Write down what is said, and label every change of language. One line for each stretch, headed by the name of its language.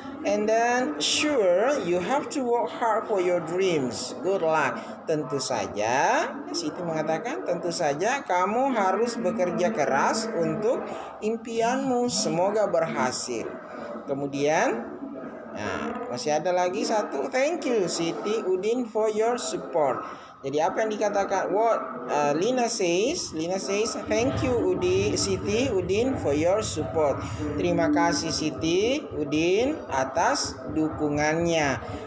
English: And then sure, you have to work hard for your dreams. Good luck.
Indonesian: Tentu saja, Siti mengatakan, tentu saja kamu harus bekerja keras untuk impianmu. Semoga berhasil. Kemudian masih ada lagi satu,
English: thank you Siti Udin for your support.
Indonesian: Jadi apa yang dikatakan?
English: What Lina says thank you Siti Udin for your support.
Indonesian: Terima kasih Siti Udin atas dukungannya.